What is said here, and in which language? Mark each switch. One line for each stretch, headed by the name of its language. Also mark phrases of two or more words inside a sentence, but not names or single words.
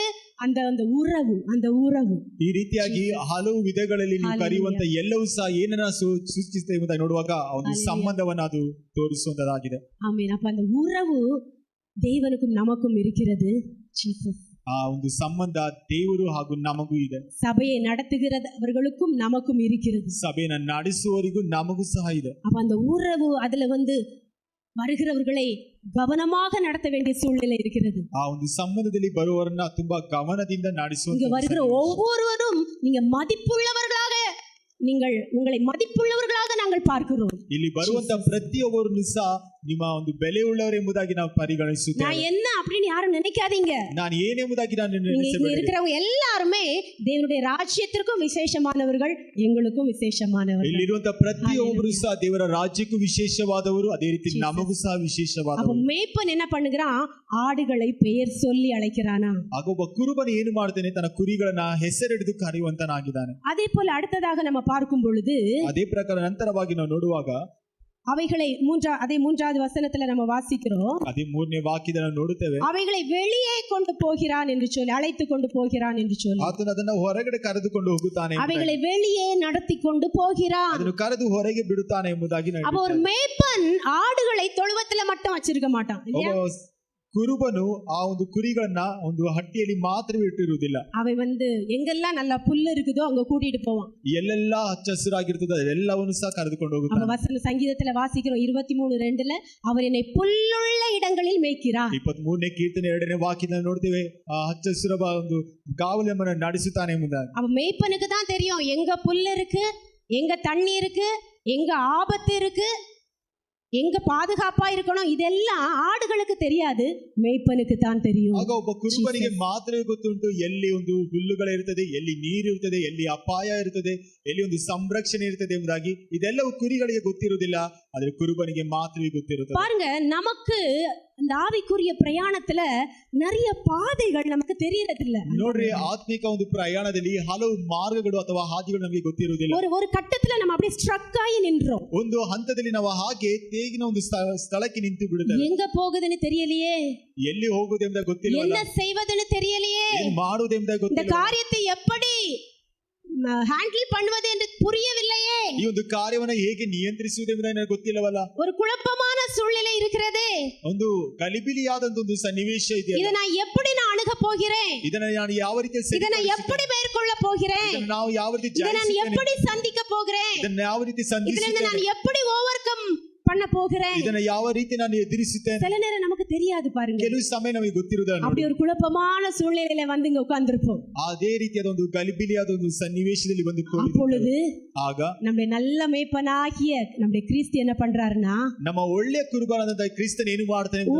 Tamil: அந்த அந்த உறவு, அந்த உறவு.
Kannada: ಈ ರೀತಿಯಾಗಿ ಹಲವು ವಿಧಗಳಲ್ಲಿ ನೀವು ಕರೆಯುವಂತ ಎಲ್ಲವೂ ಸಹ ಏನನ್ನ ಸೂಚಿಸುತ್ತೆ ಎಂಬುದಾಗಿ ನೋಡುವಾಗ ಆ ಒಂದು ಸಂಬಂಧವನ್ನು ಅದು ತೋರಿಸುವಂತದಾಗಿದೆ.
Tamil: ஆமென். அப்ப அந்த உறவு தேவனுக்கும் நமக்கும் இருக்கிறது. ஜீசஸ்.
Kannada: ಆ ಒಂದು ಸಂಬಂಧ ದೇವರು ಹಾಗೂ ನಮಗೂ ಇದೆ.
Tamil: சபையை நடத்துகிறவர்களுக்கும் நமக்கும் இருக்கிறது.
Kannada: ಸಭೆಯನ್ನು ನಡೆಸುವವರಿಗೂ ನಮಗೂ ಸಹ ಇದೆ.
Tamil: அப்ப அந்த உறவு அதுல வருகிறவர்களை கவனமாக நடத்த வேண்டிய சூழ்நிலை இருக்கிறது.
Kannada: ಆ ಒಂದು ಸಂಬಂಧದಲ್ಲಿ ಬರುವವರನ್ನ ತುಂಬಾ ಗಮನದಿಂದ ನಡೆಸುವಂತ
Tamil: இங்க வருகிற ஒவ்வொருவரும் நீங்க மதிப்புள்ளவர்களாக, நீங்கள் உங்களை மதிப்புள்ளவர்களாக நாங்கள் பார்க்கிறோம்.
Kannada: ಇಲ್ಲಿ ಬರುವಂತ ಪ್ರತಿಯೊಬ್ಬರನ್ನು ಸಹ ನಿಮ್ಮ ಒಂದು ಬೆಲೆ ಉಳ್ಳವರು ಎಂಬುದಾಗಿ ನಾವು ಪರಿಗಣಿಸುತ್ತೇವೆ.
Tamil: நான் என்ன அப்படின்னு யாரும் நினைக்காதீங்க.
Kannada: ನಾನು ಏನೆಂಬುದಾಗಿ ನಾನು
Tamil: இங்க
Kannada: ನೆನೆಸಬೇಡಿ.
Tamil: இருக்கிறவங்க எல்லாருமே தேவனுடைய ராஜ்யத்திற்கும் விசேஷமானவர்கள், எங்களுக்கும் விசேஷமானவர்கள்.
Kannada: ಇಲ್ಲಿರುವಂತ ಪ್ರತಿಯೊಬ್ಬರು ಸಹ ದೇವರ ರಾಜ್ಯಕ್ಕೂ ವಿಶೇಷವಾದವರು, ಅದೇ ರೀತಿ ನಮಗೂ ಸಹ
Tamil: அப்ப
Kannada: ವಿಶೇಷವಾದವರು.
Tamil: மேய்ப்பன் என்ன பண்ணுகிறான்? ஆடுகளை பெயர் சொல்லி அழைக்கிறானா.
Kannada: ಆಗ ಒಬ್ಬ ಕುರುಬನು ಏನು ಮಾಡ್ತಾನೆ? ತನ್ನ ಕುರಿಗಳನ್ನ ಹೆಸರಿಡಿದು ಕರೆಯುವಂತನಾಗಿದ್ದಾನೆ.
Tamil: அதே போல அடுத்ததாக நம்ம பார்க்கும் பொழுது
Kannada: ಅದೇ ಪ್ರಕಾರ ನಂತರವಾಗಿ ನಾವು ನೋಡುವಾಗ
Tamil: அவைகளை அதே 3வது வசனத்துல நம்ம வாசிக்கிறோம்.
Kannada: ಅದೇ 3ನೇ ವಾಕ್ಯದಲ್ಲಿ ನಾವು ನೋಡುತ್ತೇವೆ,
Tamil: அவைகளை வெளியே கொண்டு போகிறான் என்று சொல்லி, அழைத்து கொண்டு போகிறான் என்று சொல்லி,
Kannada: ಆತನು ಅದನ್ನ ಹೊರಗಡೆ ಕರೆದುಕೊಂಡು ಹೋಗುತ್ತಾನೆ,
Tamil: அவைகளை வெளியே நடத்தி கொண்டு போகிறான்.
Kannada: ಅದನ್ನು ಕರೆದು ಹೊರಗೆ ಬಿಡುತ್ತಾನೆ ಎಂಬುದಾಗಿ ನಾವು
Tamil: அப்ப ஒரு மேய்ப்பன் ஆடுகளை தொழுவத்துல மட்டும் வச்சிருக்க மாட்டான் இல்லையா?
Kannada: ಒಬ್ಬ ಕುರುಬನು ಆ ಒಂದು ಕುರಿಗಳನ್ನ ಒಂದು ಹಟ್ಟಿಯಲ್ಲಿ ಮಾತ್ರವೇ ಇಟ್ಟಿರುವುದಿಲ್ಲ.
Tamil: அவன் எங்கெல்லாம் நல்ல புல்லு இருக்குதோ அங்க கூட்டிட்டு போவான்.
Kannada: ಎಲ್ಲೆಲ್ಲ ಹಚ್ಚ ಹಸಿರಾಗಿರ್ತದೆ ಎಲ್ಲವನ್ನು ಸಹ ಕರೆದುಕೊಂಡು
Tamil: நம்ம
Kannada: ಹೋಗುತ್ತಾನೆ.
Tamil: வசன சங்கீதத்துல வாசிக்கிறோம் 23:2 அவர் என்னை புல்லுள்ள இடங்களில் மேய்க்கிறார்.
Kannada: 23ನೇ ಕೀರ್ತನೆ 2ನೇ ವಾಕ್ಯದಲ್ಲಿ ನೋಡ್ತೇವೆ, ಆ ಹಚ್ಚ ಹಸಿರ ಒಂದು ಗಾವಲನ್ನು ನಡೆಸುತ್ತಾನೆ ಎಂಬುದಾಗಿ.
Tamil: அவன் மேய்ப்பனுக்கு தான் தெரியும் எங்க புல்லு இருக்கு, எங்க தண்ணி இருக்கு, எங்க ஆபத்து இருக்கு, எங்க பாதுகாப்பா இருக்கணும். இதெல்லாம் ஆடுகளுக்கு தெரியாது, ಮೇய்ಪನಿಗೆ தான் தெரியும்.
Kannada: ಆಗ ಒಬ್ಬ ಕುರುಬನಿಗೆ ಮಾತ್ರ ಗೊತ್ತುಂಟು ಎಲ್ಲಿ ಒಂದು ಹುಲ್ಲುಗಳಿರುತ್ತದೆ, ಎಲ್ಲಿ ನೀರಿರುತ್ತದೆ, ಎಲ್ಲಿ ಅಪಾಯ ಇರುತ್ತದೆ, ಎಲ್ಲಿ ಒಂದು ಸಂರಕ್ಷಣೆ ಇರುತ್ತದೆ ಎಂಬುದಾಗಿ ಇದೆಲ್ಲವೂ ಕುರಿಗಳಿಗೆ ಗೊತ್ತಿರುವುದಿಲ್ಲ, ಆದರೆ ಕುರುಬನಿಗೆ ಮಾತ್ರವೇ ಗೊತ್ತಿರುತ್ತದೆ.
Tamil: பாருங்க, நமக்கு இந்த ஆவிக்குரிய பிரயாணத்துல நிறைய பாதைகள் நமக்கு தெரியறதில்ல.
Kannada: ನೋಡ್ರಿ, ಆತ್ಮಿಕ ಒಂದು ಪ್ರಯಾಣದಲ್ಲಿ ಹಲವು ಮಾರ್ಗಗಳು ಅಥವಾ ಹಾದಿಗಳು ನಮಗೆ ಗೊತ್ತಿರುವುದಿಲ್ಲ.
Tamil: ஒரு கட்டத்துல நம்ம அப்படியே ஸ்ட்ரக் ஆகி நின்றோம்.
Kannada: ಒಂದು ಹಂತದಲ್ಲಿ ನಾವು ಹಾಗೆ ತೇಗಿನ ಒಂದು ಸ್ಥಳಕ್ಕೆ ನಿಂತು ಬಿಡುತ್ತೇವೆ.
Tamil: எங்க போகுதுன்னு தெரியலையே,
Kannada: ಎಲ್ಲಿ ಹೋಗುವುದೆಂಬ ಗೊತ್ತಿಲ್ಲ,
Tamil: என்ன செய்வதுன்னு தெரியலையே,
Kannada: ಏನು ಮಾಡುವುದೆಂಬ
Tamil: இந்த
Kannada: ಗೊತ್ತಿಲ್ಲ,
Tamil: காரியத்தை எப்படி ஹேண்டில் பண்ணுவது என்று புரியவில்லையே,
Kannada: ಈ ಒಂದು ಕಾರ್ಯವನ್ನು ಹೇಗೆ ನಿಯಂತ್ರಿಸುವುದೆಂಬುದು ನನಗೆ ಗೊತ್ತಿಲ್ಲವಲ್ಲ.
Tamil: ஒரு குழப்பமான சூழ்நிலை இருக்கிறது.
Kannada: ಒಂದು ಗಲಿಬಿಲಿಯಾದಂತ ಒಂದು ಸನ್ನಿವೇಶ ಇದೆ.
Tamil: இதை நான் எப்படி அணுக போகிறேன்,
Kannada: ಇದನ್ನ ನಾನು ಯಾವ ರೀತಿ
Tamil: இதை நான் எப்படி மேற்கொள்ள போகிறேன்,
Kannada: ಇದನ್ನ ನಾವು ಯಾವ ರೀತಿ
Tamil: இதை நான்
Kannada: ಜಯಿಸುತ್ತೇನೆ,
Tamil: எப்படி சந்திக்க போகிறேன்,
Kannada: ಇದನ್ನ ಯಾವ ರೀತಿ
Tamil: இதுல இருந்து
Kannada: ಸಂಧಿಸುತ್ತೇನೆ,
Tamil: நான் எப்படி
English: over come
Tamil: பண்ண போகிறேன்.
Kannada: ಇದನ್ನ ಯಾವ ರೀತಿ ನಾನು ಎದುರಿಸುತ್ತೇನೆ,
Tamil: சில நேரம் நமக்கு தெரியாது பாருங்க.
Kannada: ಕೆಲವು ಸಮಯ ನಮಗೆ ಗೊತ್ತಿರುವುದಿಲ್ಲ.
Tamil: அப்படி ஒரு குழப்பமான சூழ்நிலையில இங்க உட்கார்ந்திருப்போம்.
Kannada: ಅದೇ ರೀತಿಯಾದ ಒಂದು ಗಲಿಬಿಲಿಯಾದ ಒಂದು ಸನ್ನಿವೇಶದಲ್ಲಿ ಬಂದು
Tamil: அப்பொழுது
Kannada: ಆಗ
Tamil: நம்முடைய நல்ல மேய்ப்பனாகிய நம்முடைய கிறிஸ்து என்ன பண்றாருன்னா,
Kannada: ನಮ್ಮ ಒಳ್ಳೆಯ ಕುರುಬನಾದಂತ ಕ್ರಿಸ್ತನ್ ಏನು ಮಾಡ್ತಾನೆ ಅಂತ ನೋಡುವಾಗ,